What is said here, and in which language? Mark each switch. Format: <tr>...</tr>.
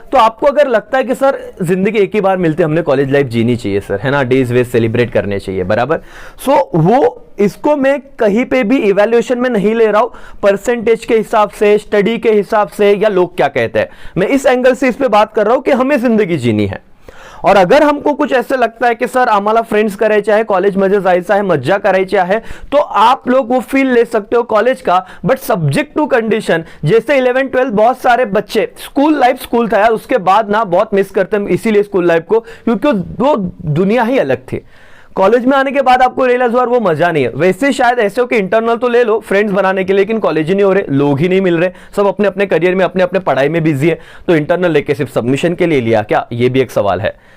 <hi>तो आपको अगर लगता है कि सर जिंदगी एक ही बार मिलती है, हमने कॉलेज लाइफ जीनी चाहिए सर, है ना, डेज वेज सेलिब्रेट करने चाहिए, बराबर। सो वो इसको मैं कहीं पे भी इवैल्यूएशन में नहीं ले रहा हूं परसेंटेज के हिसाब से, स्टडी के हिसाब से, या लोग क्या कहते हैं। मैं इस एंगल से इस पे बात कर रहा हूं कि हमें जिंदगी जीनी है। और अगर हमको कुछ ऐसे लगता है कि सर</hi> <mr>आम्हाला फ्रेंड्स करायचे आहे, कॉलेज मध्ये जायचं आहे, मज्जा करायची आहे,</mr> <hi>तो आप लोग वो फील ले सकते हो कॉलेज का, बट सब्जेक्ट टू कंडीशन। जैसे 11 12 बहुत सारे बच्चे, स्कूल लाइफ स्कूल था यार, उसके बाद ना बहुत मिस करते हैं इसीलिए स्कूल लाइफ को, क्योंकि वो दुनिया ही अलग थी। कॉलेज में आने के बाद आपको रियलाइज हुआ वो मजा नहीं है। वैसे शायद ऐसे हो कि इंटरनल तो ले लो फ्रेंड्स बनाने के लिए, लेकिन कॉलेज ही नहीं हो रहे, लोग ही नहीं मिल रहे, सब अपने अपने करियर में, अपने अपने पढ़ाई में बिजी है, तो इंटरनल लेके सिर्फ सबमिशन के लिए लिया क्या, ये भी एक सवाल है।</hi>